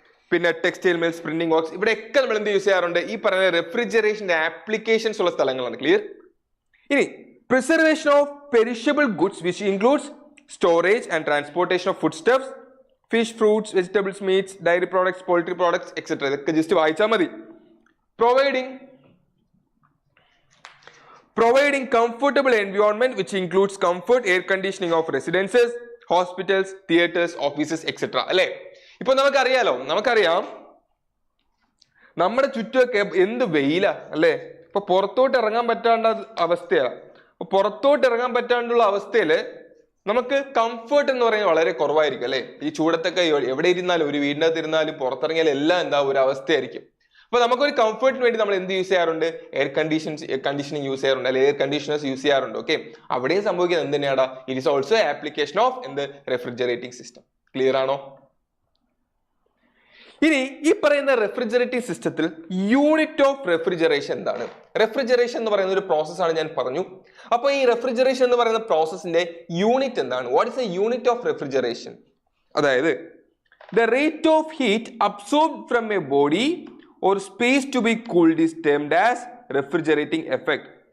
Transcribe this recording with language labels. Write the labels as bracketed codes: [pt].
[ml] പിന്നെ textile mills, printing works, ഇവിടെയൊക്കെ നമ്മൾ എന്ത് യൂസ് ചെയ്യാറുണ്ട്? ഈ പറയുന്ന റെഫ്രിജറേഷന്റെ ആപ്ലിക്കേഷൻസ് ഉള്ള സ്ഥലങ്ങളാണ്. ക്ലിയർ? [en] ഇനി preservation of perishable goods which includes storage and transportation of food stuffs, fish, fruits, vegetables, meats, dairy products, poultry products etcetera. [ml] ഇതൊക്കെ ജസ്റ്റ് വായിച്ചാൽ മതി. [en] Providing comfortable environment which includes comfort, air conditioning of residences, hospitals, theaters, offices, etc. [ml] അല്ലേ? ഇപ്പൊ നമുക്കറിയാം നമ്മുടെ ചുറ്റുമൊക്കെ എന്ത് വെയിലാ അല്ലേ? ഇപ്പൊ പുറത്തോട്ട് ഇറങ്ങാൻ പറ്റാണ്ട അവസ്ഥയാ. അപ്പൊ പുറത്തോട്ട് ഇറങ്ങാൻ പറ്റാണ്ടുള്ള അവസ്ഥയില് നമുക്ക് കംഫർട്ട് എന്ന് പറയുന്നത് വളരെ കുറവായിരിക്കും അല്ലെ? ഈ ചൂടത്തൊക്കെ എവിടെ ഇരുന്നാലും, ഒരു വീടിനകത്ത് ഇരുന്നാലും പുറത്തിറങ്ങിയാലും എല്ലാം എന്താ ഒരു അവസ്ഥയായിരിക്കും. അപ്പൊ നമുക്കൊരു കംഫർട്ടിന് വേണ്ടി നമ്മൾ എന്ത് യൂസ് ചെയ്യാറുണ്ട്? എയർ കണ്ടീഷനിങ് യൂസ് ചെയ്യാറുണ്ട്, അല്ലെങ്കിൽ എയർ കണ്ടീഷണേഴ്സ് യൂസ് ചെയ്യാറുണ്ട്. ഓക്കെ, അവിടെയും സംഭവിക്കുന്നത് എന്ത് തന്നെയാടാ? [en] it is also application of [ml] എന്ത്? Refrigerating system. ക്ലിയർ ആണോ? ഇനി ഈ പറയുന്ന റെഫ്രിജറേറ്റിംഗ് സിസ്റ്റത്തിൽ യൂണിറ്റ് ഓഫ് റെഫ്രിജറേഷൻ എന്താണ്? റെഫ്രിജറേഷൻ എന്ന് പറയുന്ന ഒരു പ്രോസസ്സാണ് ഞാൻ പറഞ്ഞു. അപ്പൊ ഈ റെഫ്രിജറേഷൻ എന്ന് പറയുന്ന പ്രോസസ്സിന്റെ യൂണിറ്റ് എന്താണ്? [en] What is a unit of refrigeration? അതായത് the rate of heat absorbed from a body or space to be cooled is termed as refrigerating effect.